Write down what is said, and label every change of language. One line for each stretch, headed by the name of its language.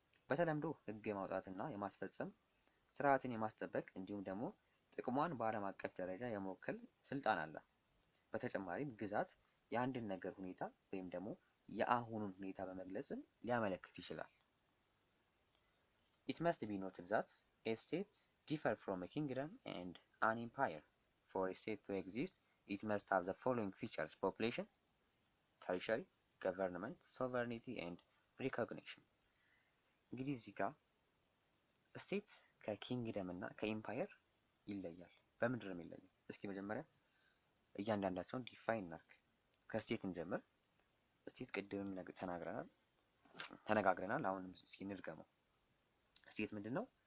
Amharic: በተለምዶ ህግ የማውጣትና የማስፈጸም ስርዓትን የማስጠበቅ እንዲሁም ደግሞ ጥቅሟን በዓለም አቀፍ ደረጃ የመወከል ስልጣን አላት። በተጨማሪም ግዛት የአንድን ነገር ሁኔታ ወይም ደግሞ የአሁኑን ሁኔታ በመግለጽም ሊያመለክት ይችላል።
English: It must be noted that a state differs from a kingdom and an empire. For a state to exist, it must have the following features: population, territory, government, sovereignty and recognition.
Amharic: እንግዲህ እዚህ ጋር ስቴት ከኪንግደም እና ከኢምፓየር ይለያል። በምንድን ነው የሚለየው? እስኪ መጀመሪያ እያንዳንዳቸውን ዲፋይን እናድርግ። ከስቴት እንጀምር። ስቴት ቅድም ተነጋግረናል። አሁንም እስኪ እንድገመው። ስቴት ምንድን ነው?